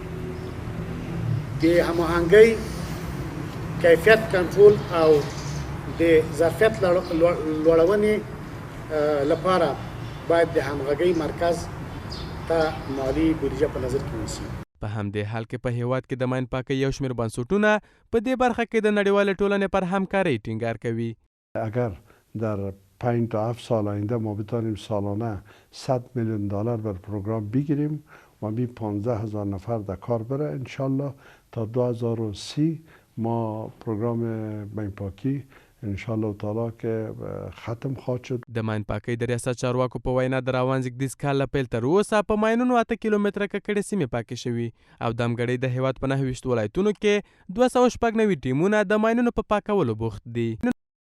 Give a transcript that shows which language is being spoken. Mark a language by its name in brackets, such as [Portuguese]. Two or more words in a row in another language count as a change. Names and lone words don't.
[Pashto] د هماهنګۍ کیفیت کنټرول او د ظرفیت لوړونې لپاره باید د همغږۍ مرکز ته مالی بودیجه په نظر کې ونیسي. په همدې حال کې په هیواد کې د ماین پاکۍ یو شمېر بنسټونه په دې برخه کې د نړیوالې ټولنې پر همکارۍ ټینګار کوي. [Persian] اگر در 5 تا 7 سال آینده ما بتانیم سالانه 100 میلیون دلار بر پروگرام بگیریم و بی 15,000 نفر در کار بره انشالله تا 2030 ما پروگرام ماین پاکی [Arabic] انشالله تعالی [Persian] که ختم خواهد شد. [Pashto] د ماین پاکۍ د ریاست چارواکو په وینا د روان زیږدیز کال له پیل تر اوسه په ماینونو 8 کیلومتره ککړې سیمې پاکې شوي او دمګړۍ د هیواد په 29 ولایتونو کې 299 ټیمونه د ماینونو په پاکولو بوخت دي.